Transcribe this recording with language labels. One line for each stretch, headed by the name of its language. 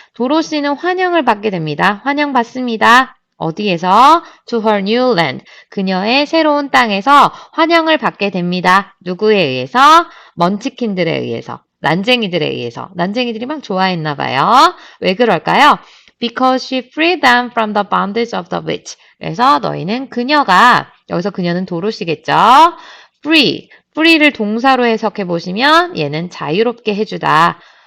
Korean: 도로시는 환영을 받게 됩니다. 환영받습니다. 어디에서?
English: To her new land.
Korean: 그녀의 새로운 땅에서 환영을 받게 됩니다. 누구에 의해서? 먼치킨들에 의해서. 난쟁이들에 의해서. 난쟁이들이 막 좋아했나 봐요. 왜 그럴까요?
English: Because she freed them from the bondage of the witch.
Korean: 그래서 너희는 그녀가, 여기서 그녀는 도로시겠죠? free를 동사로 해석해 보시면 얘는 자유롭게 해주다.